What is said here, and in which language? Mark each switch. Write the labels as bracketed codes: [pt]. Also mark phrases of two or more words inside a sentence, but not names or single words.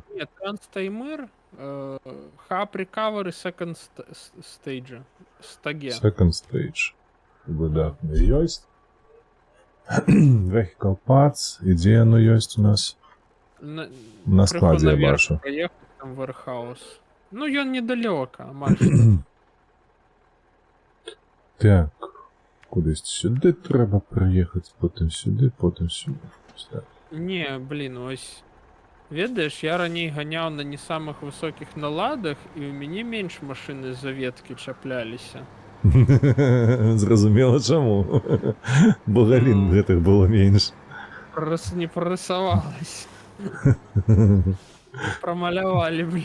[en] Нет, Транстаймыр, Hub Recovery Second Stage. Стаге. Second Stage. [be] Выдатны ёсць. [en] Vehicle Parts. [be] І дзе яно ёсць у нас? На складзе я бачу. [ru] Поехать там в warehouse. [be] Ну, ён недалёка, амаль. Так. [uk] Кудись сюди треба приїхати, потім сюди. Так. Не, блін, ось. [be] Ведаеш, я раней ганяў на не самых высокіх наладах, і ў мяне менш машыны з-за веткі чапляліся. Зразумела чаму. Бо галін гэтых было менш. [ru] Не прорисовалось. [be] Промалявалі, блін.